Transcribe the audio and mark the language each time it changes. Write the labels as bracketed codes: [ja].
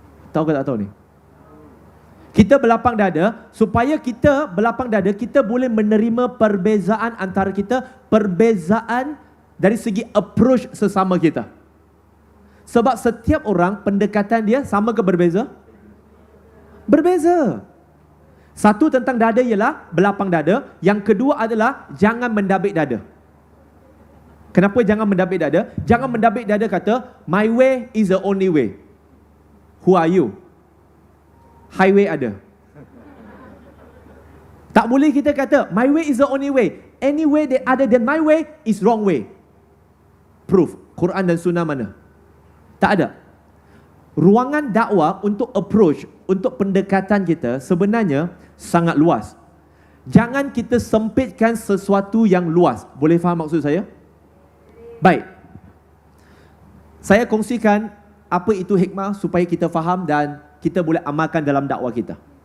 [ms] Tahu ke tak tahu ni? Kita berlapang dada, supaya kita berlapang dada, kita boleh menerima perbezaan antara kita, perbezaan dari segi approach sesama kita. Sebab setiap orang pendekatan dia sama ke berbeza? Berbeza. Satu tentang dada ialah berlapang dada. Yang kedua adalah jangan mendabik dada. Kenapa jangan mendabik dada? Jangan mendabik dada kata, [en] my way is the only way. Who are you? Highway ada. [ms] Tak boleh kita kata [en] my way is the only way. Any way that other than my way is wrong way. [ms] Proof. Quran dan Sunnah mana? Tak ada. Ruangan dakwah untuk approach, untuk pendekatan kita sebenarnya sangat luas. Jangan kita sempitkan sesuatu yang luas. Boleh faham maksud saya? Baik. Saya kongsikan apa itu hikmah supaya kita faham dan kita boleh amalkan dalam dakwah kita.